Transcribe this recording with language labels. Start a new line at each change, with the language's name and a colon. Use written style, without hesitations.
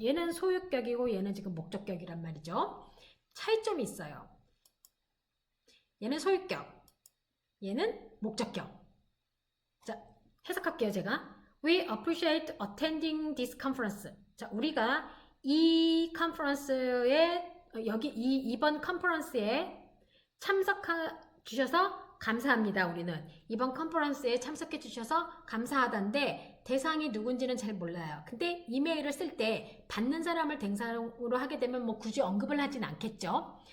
Korean: 얘는 소유격이고 얘는 지금 목적격이란 말이죠. 차이점이 있어요. 얘는 소유격, 얘는 목적격. 자, 해석할게요, 제가.
English: We appreciate attending this conference.
Korean: 자, 우리가 이 컨퍼런스에 이번 컨퍼런스에 참석해 주셔서 감사합니다. 우리는 이번 컨퍼런스에 참석해 주셔서 감사하다인데 대상이 누군지는 잘 몰라요. 근데 이메일을 쓸 때 받는 사람을 대상으로 하게 되면 뭐 굳이 언급을 하진 않겠죠.